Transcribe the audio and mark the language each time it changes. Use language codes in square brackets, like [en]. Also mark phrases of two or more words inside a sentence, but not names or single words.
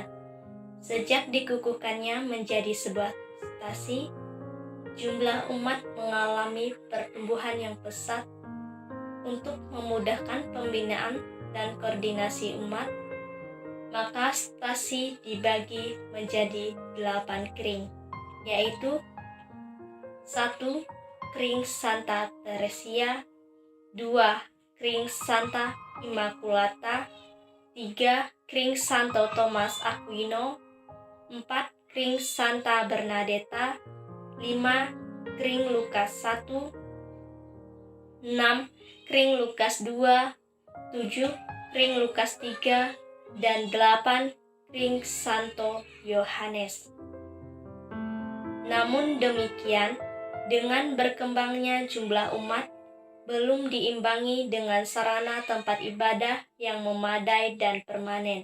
[id] Sejak dikukuhkannya menjadi sebuah stasi, jumlah umat mengalami pertumbuhan yang pesat. Untuk memudahkan pembinaan dan koordinasi umat, maka stasi dibagi menjadi 8 kring, yaitu 1. Kring Santa Teresia, 2. Kring Santa Immaculata, 3. Kring Santo Thomas Aquino, 4. Kring Santa Bernadetta, 5. Kring Lukas 1, 6. Kring Lukas 2, 7. Kring Lukas 3, dan 8. Kring Santo Yohanes. Namun demikian, dengan berkembangnya jumlah umat, belum diimbangi dengan sarana tempat ibadah yang memadai dan permanen.